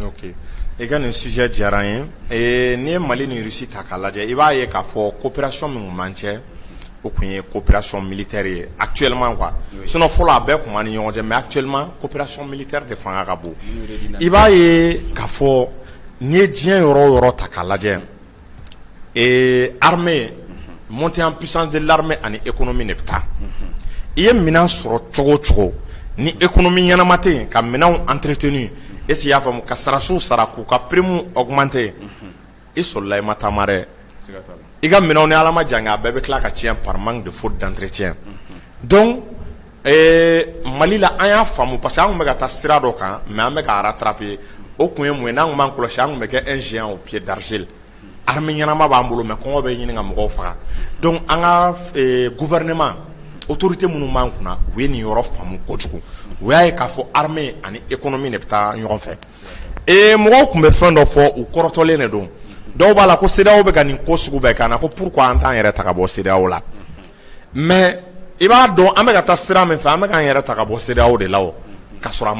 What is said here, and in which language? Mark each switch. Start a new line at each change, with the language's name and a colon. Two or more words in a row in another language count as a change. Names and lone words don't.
Bambara: Ok i ka nin sujet diyara n ye n'i ye Mali ni Russie ta k'a lajɛ i b'a ye k'a fɔ coopération min b'an cɛ o tun ye
French: coopération militaire
Bambara: ye
French: actuellement quoi sinon
Bambara: fɔlɔ a bɛɛ tun b'an ni ɲɔgɔn cɛ
French: mais actuellement coopération militaire
Bambara: de fanga ka bon i b'a ye k'a fɔ n'i ye diɲɛ yɔrɔ o yɔrɔ ta k'a lajɛ
French: armée montée en puissance de l'armée
Bambara: ani économie ne bɛ taa i ye minɛn sɔrɔ cogo o cogo ni économie ɲɛnama tɛ yen ka minɛnw
French: entretenu est-ce que
Bambara: i y'a faamu ka sarasiw sara k'u ka
French: prime augmenter
Bambara: i sɔrɔla i ma taama dɛ i ka minɛnw ni ala ma jan a bɛɛ bɛ tila ka tiɲɛ
French: par manque de faute d'entretien donc
Bambara: Mali la an y'a faamu
French: parce que
Bambara: an tun bɛ ka taa sira dɔ kan mais an bɛ ka rattraper o kun ye mun ye n'an tun b'an kɔlɔsi an tun bɛ kɛ
French: un géant au pied d'argile armée
Bambara: ɲɛnama b'an bolo mais kɔngɔ bɛ ɲini ka mɔgɔw faga donc an ka gouvernement autorité minnu b'an kunna u ye nin yɔrɔ faamu kojugu u y'a ye k'a fɔ armée ani économie de bɛ taa ɲɔgɔn fɛ mɔgɔw tun bɛ fɛn dɔ fɔ u kɔrɔtɔlen de don dɔw b'a la ko CEDEAO bɛ ka nin ko sugu bɛɛ k'an na ko pourquoi an t'an yɛrɛ ta ka bɔ CEDEAO la mais i b'a dɔn an bɛ ka taa sira min fɛ an bɛ k'an yɛrɛ ta ka bɔ CEDEAO de la o k'a